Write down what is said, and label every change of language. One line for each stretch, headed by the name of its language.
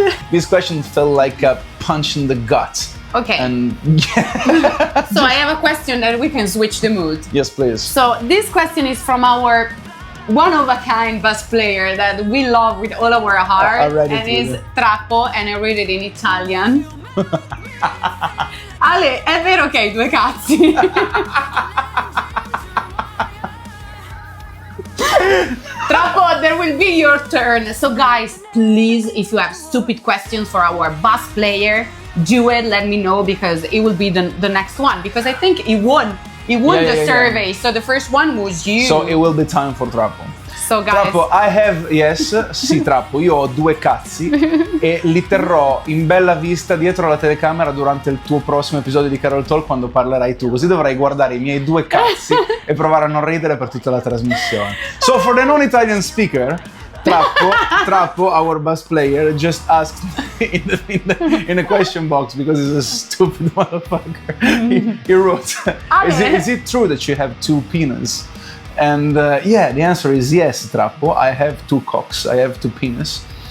English: This question felt like a punch in the gut. Okay. And So I have a question that we can switch the mood. yes, please. So this question is from our one-of-a-kind bass player that we love with all our heart, I read it and is too. Trappo, and I read it in Italian.
Italian: Ale, è vero che hai due cazzi?
English: Trappo, there will be your turn. So guys, please, if you have stupid questions for our bass player, do it, let me know, because it will be the next one, because I think he won the survey. So the first one was you. So it will be time for Trappo. So guys, Trappo, I have, yes,
Italian: sì Trappo, io ho due cazzi e li terrò in bella vista dietro la telecamera durante il tuo prossimo episodio di Carol Talk, quando parlerai tu, così dovrai guardare i miei due cazzi e provare a non ridere per tutta la trasmissione.
English: So for the non-Italian speaker, Trappo, our bass player, just asked in the question box, because he's a stupid motherfucker. He wrote, is it true that you have two penises? And yeah, the answer is yes, Trappo. I have two cocks, I have two penises.